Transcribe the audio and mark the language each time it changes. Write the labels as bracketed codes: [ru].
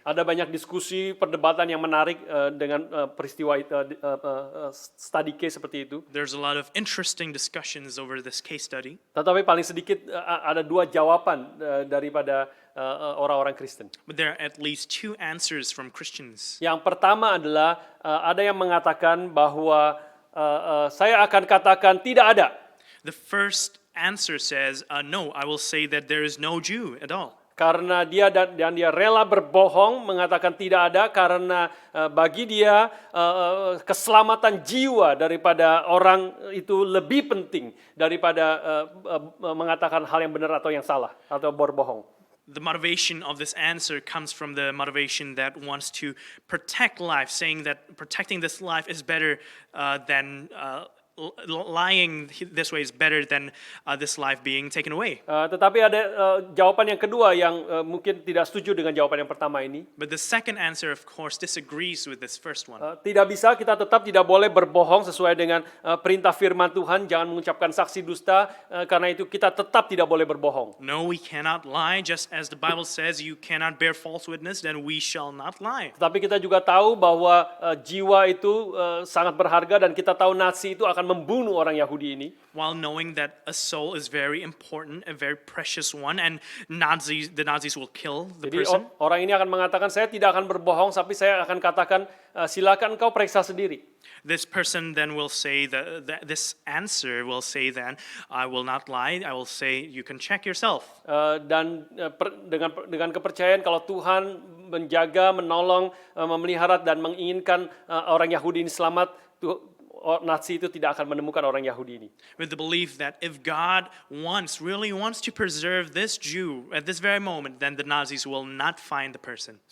[id] Ada banyak diskusi, perdebatan yang menarik dengan peristiwa study case seperti itu. [en] There's a lot of interesting discussions over this case study. [id] Tetapi paling sedikit ada 2 jawaban daripada orang-orang Kristen. [en] But there are at least 2 answers from Christians. [id] Yang pertama adalah ada yang mengatakan bahwa saya akan katakan tidak ada. [en] The first answer says, no, I will say that there is no Jew at all. [id] Karena dia dan dia rela berbohong mengatakan tidak ada karena bagi dia keselamatan jiwa daripada orang itu lebih penting daripada mengatakan hal yang benar atau yang salah atau berbohong. [en] The motivation of this answer comes from the motivation that wants to protect life, saying that protecting this life is better than lying this way is better than this life being taken away. [id] Tetapi ada jawaban yang kedua yang mungkin tidak setuju dengan jawaban yang pertama ini. [en] But the second answer, of course, disagrees with this first one. [id] Tidak bisa, kita tetap tidak boleh berbohong sesuai dengan perintah firman Tuhan, jangan mengucapkan saksi dusta, karena itu kita tetap tidak boleh berbohong. [en] No, we cannot lie, just as the Bible says you cannot bear false witness, then we shall not lie. [id] Tetapi kita juga tahu bahwa jiwa itu sangat berharga dan kita tahu Nazi itu akan membunuh orang Yahudi ini. [en] While knowing that a soul is very important, a very precious one, and the Nazis will kill the [id] Jadi [en] person. [id] orang ini akan mengatakan, saya tidak akan berbohong, tapi saya akan katakan, silakan kau periksa sendiri. [en] This person then will say this answer will say then, I will not lie. I will say you can check yourself. [id] Dan dengan kepercayaan kalau Tuhan menjaga, menolong, memelihara dan menginginkan orang Yahudi ini selamat, Nazi itu tidak akan menemukan orang Yahudi ini. [en] With the belief that if God really wants to preserve this Jew at this very moment, then the Nazis will not find the person.